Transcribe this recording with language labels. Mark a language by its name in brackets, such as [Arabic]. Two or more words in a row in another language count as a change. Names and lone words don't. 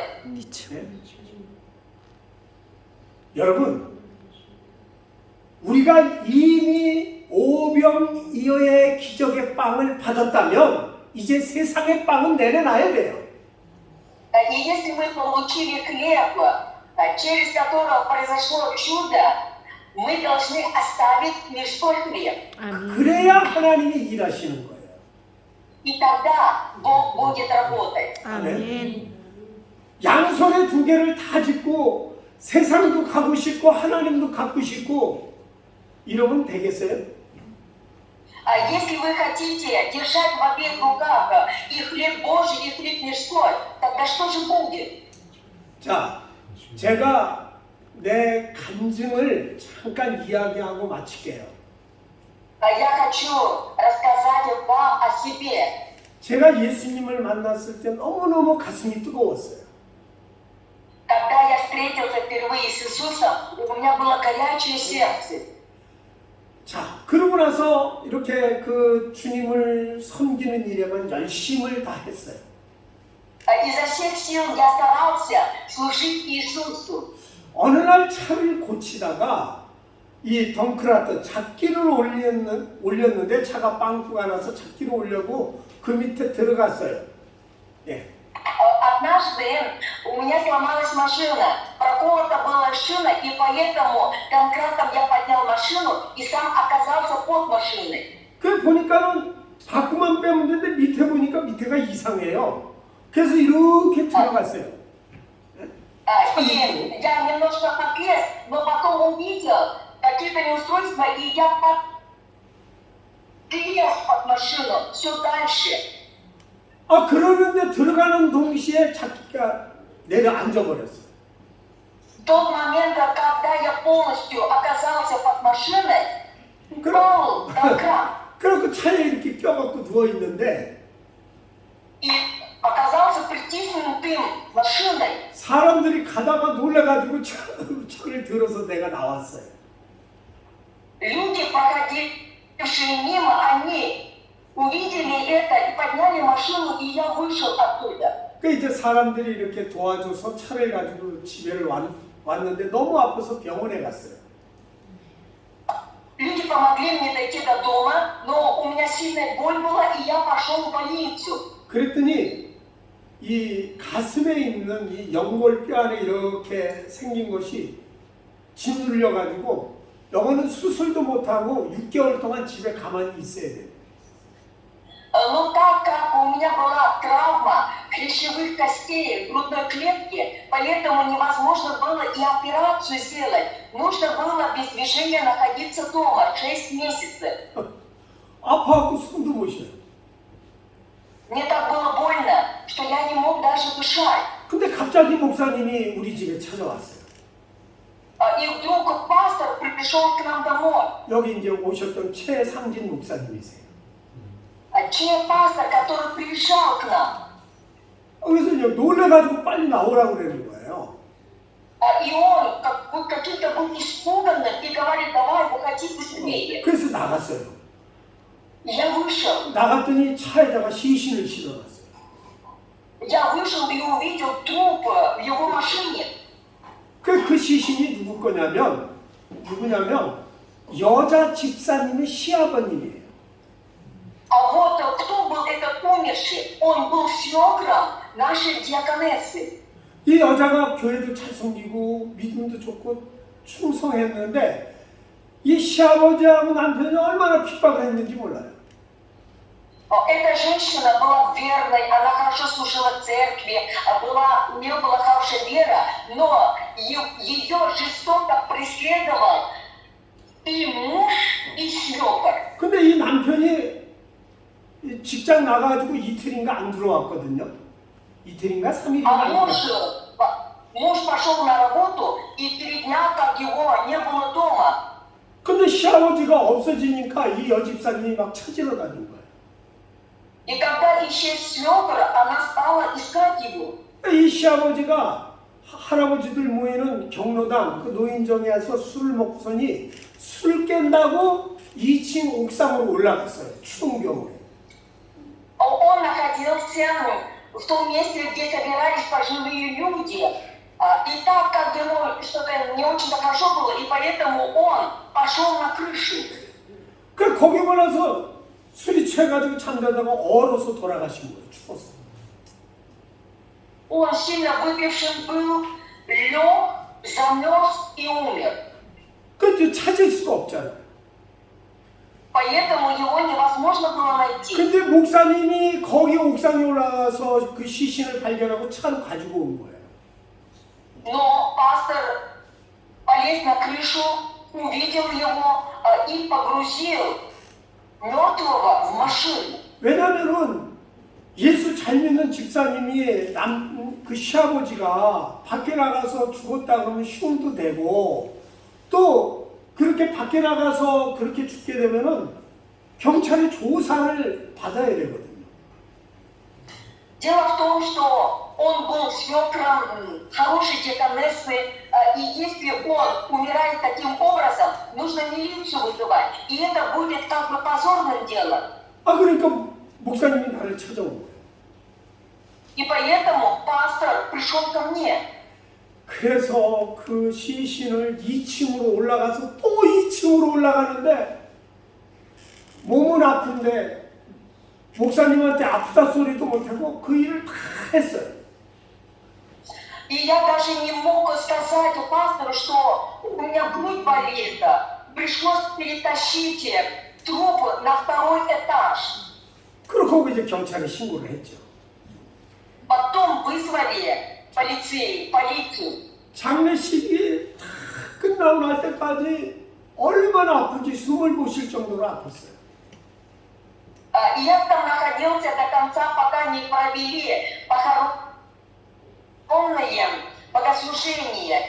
[Korean] 미쳐. 네? 여러분, 우리가 이미 오병이어의 기적의 빵을 받았다면 이제 세상의 빵은 내려놔야 돼요. [Russian] И если мы получили хлеб, через который произошло чудо, мы должны оставить мирской хлеб. [Korean] 아멘. 그래야 하나님이 일하시는 거예요. [Russian] И тогда Бог будет работать. [Korean] 아멘. 양손에 두 개를 다 짚고 세상도 가고 싶고 하나님도 갖고 싶고 이러면 되겠어요? [Russian] Если вы хотите держать в обеих руках и хлеб Божий, и хлеб мирской, тогда что же будет? [Korean] 자, 제가 내 간증을 잠깐 이야기하고 마칠게요. [Russian] Я хочу рассказать вам о себе. [Korean] 제가 예수님을 만났을 때 너무너무 가슴이 뜨거웠어요. [Russian] Когда я встретился впервые с Иисусом, у меня было горячее сердце. [Korean] 자, 그러고 나서 이렇게 그 주님을 섬기는 일에만 열심을 다했어요. [Russian] Изо всех сил я старался служить Иисусу. [Korean] 어느 날 차를 고치다가 이 덩크라트 잡기를 올렸는데 차가 빵꾸가 나서 잡기를 올려고 그 밑에 들어갔어요. 예. [Russian] Однажды у меня сломалась машина, проколота была шина, и поэтому домкратом я поднял машину и сам оказался под машиной. [Korean] 그 보니까는 바꾸만 빼면 되는데 밑에 보니까 밑에가 이상해요. 그래서 이렇게 들어갔어요. [Russian] И я немножко подлез, но потом увидел какие-то неустройства, и я подлез под машину все дальше. [Korean] 그러는데 들어가는 동시에 잡기가 내려앉아 버렸어요. [Russian] В тот момент, когда я полностью оказался под машиной, упал домкрат [Korean] 그래서 차에 이렇게 껴갖고 누워 있는데 [Russian] и оказался притиснутым машиной. [Korean] 사람들이 가다가 놀래가지고 차를 들어서 내가 나왔어요. [Russian] Люди, проходившие мимо, они увидели это и подняли машину, и я вышел оттуда. [Korean] 그 이제 사람들이 이렇게 도와줘서 차를 가지고 집에를 왔는데 너무 아파서 병원에 갔어요. [Russian] Люди помогли мне дойти до дома, но у меня сильная боль была, и я пошел в больницу. [Korean] 그랬더니 이 가슴에 있는 이 연골뼈 안에 이렇게 생긴 것이 짓눌려 가지고 영어는 수술도 못하고 6개월 동안 집에 가만히 있어야 돼요. [Russian] Но так как у меня была травма хрящевых костей в грудной клетке, поэтому невозможно было и операцию сделать. Нужно было без движения находиться дома 6 месяцев. [Korean] 아파갖고 숨도 못 쉬어요. [Russian] Мне так было больно, что я не мог даже дышать. [Korean] 근데 갑자기 목사님이 우리 집에 찾아왔어요. [Russian] И вдруг пастор пришел к нам домой. [Korean] 여기 이제 오셨던 최상진 목사님이세요. [Russian] Чей пастор, который приезжал к нам. [Korean] 그래서 이제 놀래가지고 빨리 나오라고 그러는 거예요. [Russian] И он каким-то был испуганным и говорит, давай, выходи быстрее. [Korean] 그래서 나갔어요. [Russian] Я вышел. [Korean] 나갔더니 차에다가 시신을 실어놨어요. [Russian] Я вышел и увидел труп в его машине. [Korean] 그 시신이 누구냐면 여자 집사님의 시아버님이에요. [Russian] А вот кто был этот умерший? Он был свекром нашей диаконессы. [Korean] 이 여자가 교회도 잘 섬기고 믿음도 좋고 충성했는데 이 시아버지하고 남편이 얼마나 핍박을 했는지 몰라요. [Russian] Эта женщина была верной, она хорошо служила в церкви, у нее была хорошая вера, но ее жестоко преследовал и муж, и свекор. [Korean] 근데 이 남편이 직장 나가가지고 이틀인가 안 들어왔거든요. 이틀인가 3일인가 [Russian] А [Korean] 안 들어왔어요. [Russian] муж пошел на работу, и 3 дня, как его не было дома. [Korean] 근데 시아버지가 없어지니까 이 여집사님이 막 찾으러 다닌 거예요. [Russian] И когда исчез свекор, она стала искать его. [Korean] 이 시아버지가 할아버지들 모이는 경로당 그 노인정에 와서 술을 먹고서니 술 깬다고 2층 옥상으로 올라갔어요. 추운 겨울에. [Russian] Он находился в том месте, где собирались пожилые люди. И так как ему что-то не очень хорошо было, и поэтому он пошел на крышу. [Korean] 그 거기 올라서 술이 취해가지고 잠자다가 얼어서 돌아가신 거예요. 추워서. [Russian] Он сильно выпившим был, лег, замерз и умер. [Korean] 그 찾을 수가 없잖아요. [Russian] Поэтому его невозможно было найти. [Korean] 근데 목사님이 거기 옥상에 올라가서 그 시신을 발견하고 차로 가지고 온 거예요. [Russian] Но пастор полез на крышу, увидел его и погрузил мертвого в машину. [Korean] 왜냐면은 예수 잘 믿는 집사님이 그 시아버지가 밖에 나가서 죽었다 그러면 흉도 되고 또 그렇게 밖에 나가서 그렇게 죽게 되면은 경찰이 조사를 받아야 되거든요. [Russian] Дело в том, что он был свекром хорошей диаконессы, и если он умирает таким образом, нужно милицию вызывать, и это будет как бы позорным делом. [Korean] 그러니까 목사님이 나를 찾아온 거예요. [Russian] И поэтому пастор пришел ко мне. [Korean] 그래서 그 시신을 2층으로 올라가서 또 2층으로 올라가는데 몸은 아픈데 목사님한테 아프다 소리도 못하고 그 일을 다 했어요. [Russian] И я даже не мог сказать пастору, что у меня грудь болит. Пришлось перетащить труп на 2-й этаж. [Korean] 그러고 이제 경찰에 신고를 했죠. [Russian] Потом вызвали полицию. [Korean] 장례식이 다 끝나고 날 때까지 얼마나 아픈지 숨을 못 쉴 정도로 아팠어요. [Russian] И я там находился до конца, пока не провели похоронное богослужение.